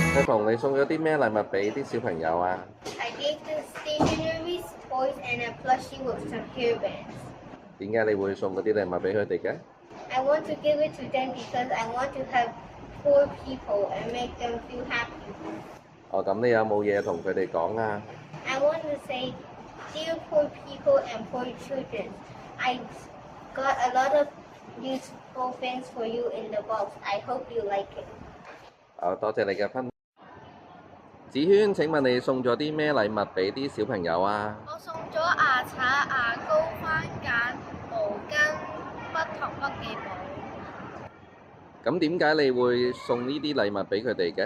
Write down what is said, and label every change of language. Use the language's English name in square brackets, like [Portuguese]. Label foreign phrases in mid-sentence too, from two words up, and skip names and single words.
[Cantonese] 彤，你送咗啲咩禮物俾啲小朋友啊？ [English] I gave them stationery, toys, and a plushie with some hairbands. [Cantonese] 點解你會送嗰啲禮物俾佢哋嘅？ [English] I want to give it to them because I want to help poor people and make them feel happy. [Cantonese] 哦，咁你有冇嘢同佢哋講啊？ [English] I want to say, dear poor people and poor children, I got a lot of useful things for you in the box. I hope you like it. [Cantonese] 好，多謝你嘅分。子軒，請問你送咗啲咩禮物俾啲小朋友啊？我送咗牙刷、牙膏、番梘、毛巾、筆同筆記簿。咁點解你會送呢啲禮物俾佢哋嘅？